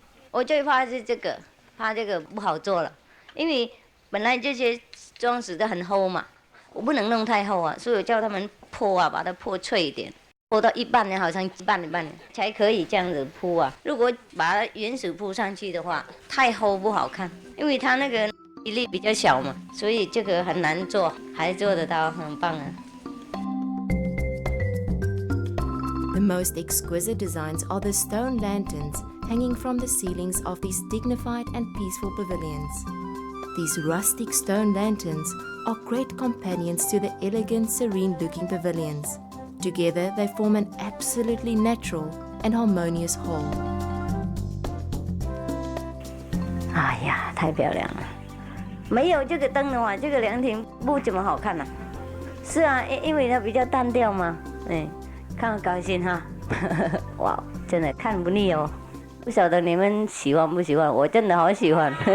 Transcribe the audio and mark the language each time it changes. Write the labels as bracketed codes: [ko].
[zh] 我最怕是这个，怕这个不好做了，因为本来这些装饰的很厚嘛，我不能弄太厚啊，所以我叫他们破啊，把它破脆一点。铺到一半呢，好像一半才可以这样子铺啊。如果把它原始铺上去的话，太厚不好看，因为它那个比例比较小嘛，所以这个很难做，还做得到，很棒啊。 [en] The most exquisite designs are the stone lanterns hanging from the ceilings of these dignified and peaceful pavilions. These rustic stone lanterns are great companions to the elegant, serene-looking pavilions. Together, they form an absolutely natural and harmonious whole. [zh] 哎呀，太漂亮了！没有这个灯的话，这个凉亭不怎么好看了。是啊，因为它比较单调嘛，哎，看了高兴哈。哇，真的看不腻哦。不晓得你们喜欢不喜欢？我真的好喜欢。